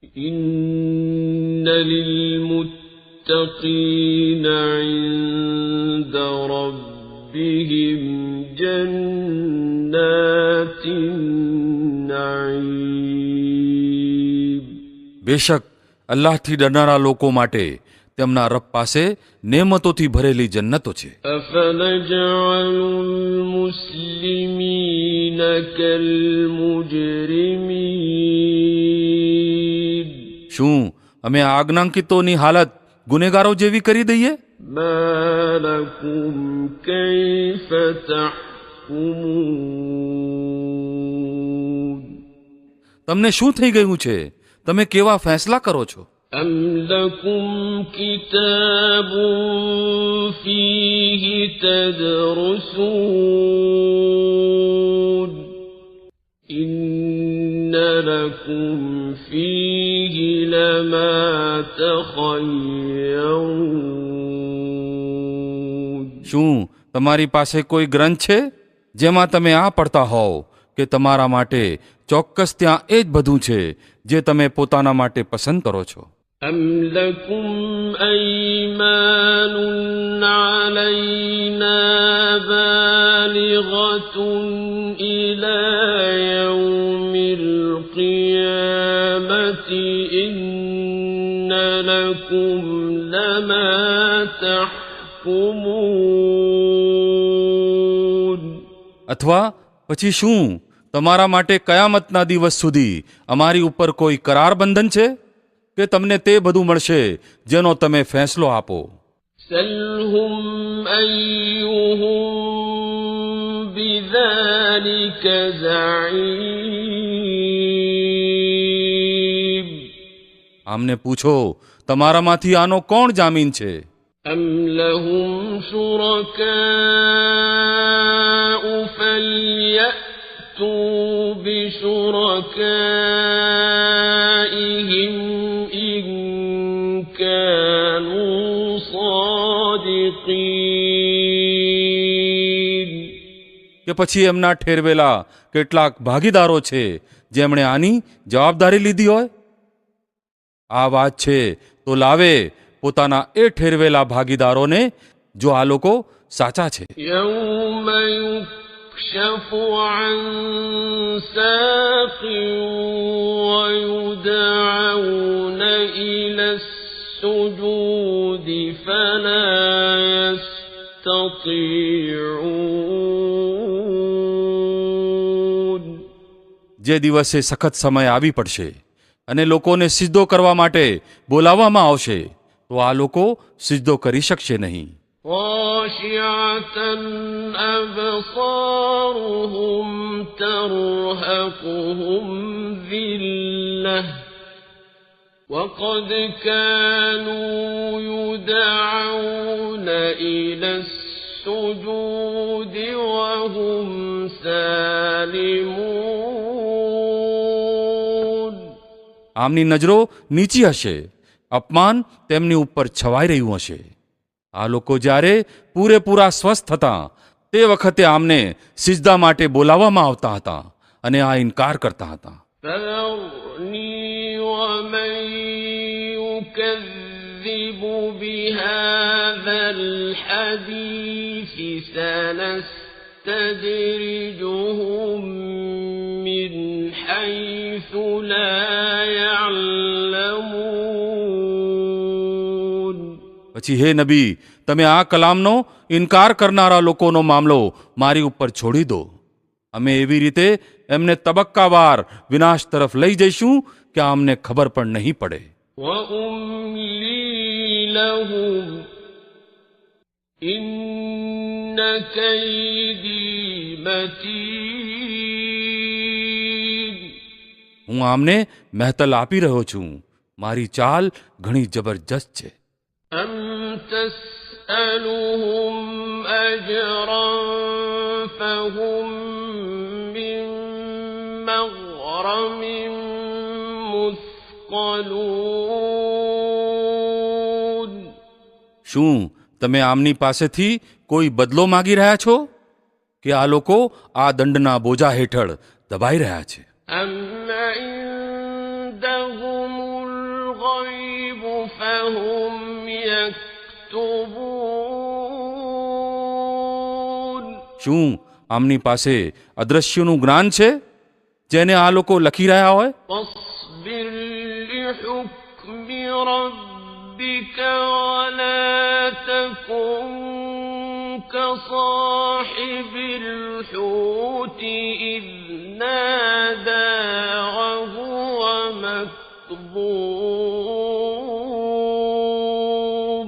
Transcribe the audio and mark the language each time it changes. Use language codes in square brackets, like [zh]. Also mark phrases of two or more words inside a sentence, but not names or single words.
[ar] إن للمتقين عند ربهم جنات النعيم. [gu] બેશક અલ્લાહથી ડરનારા લોકો માટે તેમના રબ પાસે નેમતોથી ભરેલી જન્નતો છે. [ar] أفنجعل المسلمين كالمجرمين. [gu] શું અમે આજ્ઞાંકિતોની હાલત ગુનેગારો જેવી કરી દઈએ? [ar] ما لكم كيف تحكمون. [gu] તમને શું થઈ ગયું છે? તમે કેવા ફેંસલા કરો છો? [ar] أم لكم كتاب فيه تدرسون إن لكم فيه لما تخيرون. [gu] શું તમારી પાસે કોઈ ગ્રંથ છે જેમાં તમે આ પડતા હોવ કે તમારા માટે ચોક્કસ ત્યાં એ જ બધું છે જે તમે પોતાના માટે પસંદ કરો છો? [ar] أم لكم أيمان علينا بالغة إلى يوم القيامة إن لكم لما تحكمون. [gu] અથવા પછી શું તમારા માટે કયામતના દિવસ સુધી અમારી ઉપર કોઈ કરાર બંધન છે કે તમને તે બધું મળશે જેનો તમે ફેંસલો આપો? [ar] سلهم أيهم بذلك زعيم. [gu] આમને પૂછો તમારામાંથી આનો કોણ જામીન છે? [ar] أم لهم شركاء فليأتوا بشركائهم إن كانوا صادقين. [gu] કે પછી એમના ઠેરવેલા કેટલાક ભાગીદારો છે જેમણે આની જવાબદારી લીધી હોય? આ વાત છે તો લાવે પોતાના એ ઠેરવેલા ભાગીદારોને જો આ લોકો સાચા છે. [ar] يوم يكشف عن ساق ويدعون إلى السجود فلا يستطيعون. [gu] જે દિવસે સખત સમય આવી પડશે અને લોકોને સિજદો કરવા માટે બોલાવવામાં આવશે તો આ લોકો સિજદો કરી શકશે નહીં. [ar] خاشعة أبصارهم ترهقهم ذلة وقد كانوا يدعون إلى السجود وهم سالمون. [gu] આમની નજરો નીચી હશે, અપમાન તેમની ઉપર છવાઈ રહ્યું હશે. આ લોકો જ્યારે પૂરેપૂરા સ્વસ્થ હતા તે વખતે આમને સિજદા માટે બોલાવવામાં આવતા હતા અને આ ઇનકાર કરતા હતા. [ar] فذرني ومن يكذب بهذا الحديث سنستدرجهم من حيث لا يعلمون. [gu] પછી હે નબી, તમે આ કલામનો ઇનકાર કરનારા લોકોનો મામલો મારી ઉપર છોડી દો. અમે એવી રીતે એમને તબક્કાવાર વિનાશ તરફ લઈ જઈશું કે અમને ખબર પણ નહીં પડે. [ar] وأملي لهم إن كيدي متين. [gu] હું આમને મહેતલ આપી રહ્યો છું. મારી ચાલ ઘણી જબરજસ્ત છે. [ar] أم تسألهم أجرا فهم من مغرم مثقلون. [gu] શું તમે આમની પાસેથી કોઈ બદલો માગી રહ્યા છો કે આ લોકો આ દંડના બોજા હેઠળ દબાઈ રહ્યા છે? [ar] أم عندهم الغيب فهم يكتبون [gu] શું આમની પાસે અદ્રશ્યનું જ્ઞાન છે જેને આ લોકો લખી રહ્યા હોય? [ar] فاصبر لحكم ربك ولا تكن كصاحب الحوت إذ نادى وهو مكظوم